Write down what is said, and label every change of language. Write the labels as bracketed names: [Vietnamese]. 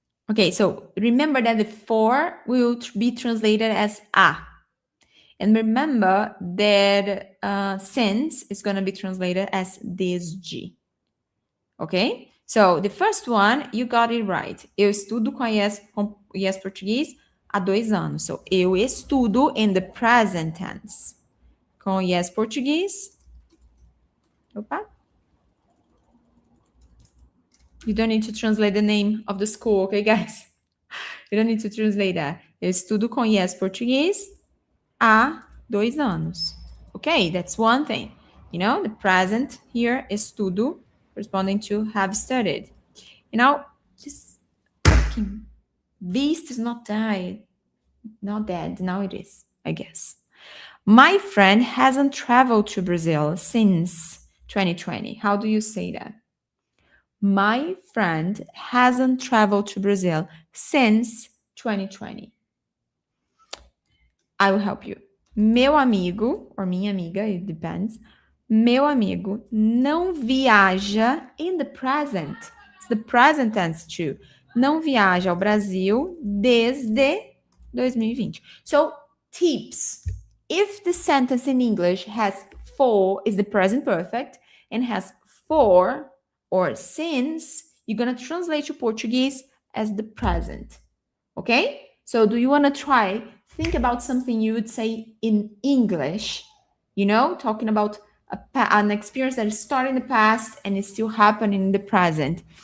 [English] Okay, so remember that the for will be translated as a. And remember that since is going to be translated as desde. Okay? So the first one, you got it right. [Portuguese] Eu estudo com português há 2 anos. [English] So [Portuguese] eu estudo [English] in the present tense. Com português. Opa. You don't need to translate the name of the school, okay, guys? You don't need to translate that. [Portuguese] Eu estudo com português há 2 anos. [English] Okay, that's one thing. You know, the present here is estudo, responding to have studied. You know, this fucking beast is not dead. Not dead. Now it is, I guess. My friend hasn't traveled to Brazil since 2020. How do you say that? My friend hasn't traveled to Brazil since 2020. I will help you. [Portuguese] Meu amigo, [English] or [Portuguese] minha amiga, [English] it depends. [Portuguese] Meu amigo não viaja [English] in the present. It's the present tense too. [Portuguese] Não viaja ao Brasil desde 2020. [English] So, tips. If the sentence in English has for, is the present perfect, and has for or since, you're going to translate to Portuguese as the present. Okay? So, do you want to try? Think about something you would say in English, you know, talking about an experience that started in the past and is still happening in the present.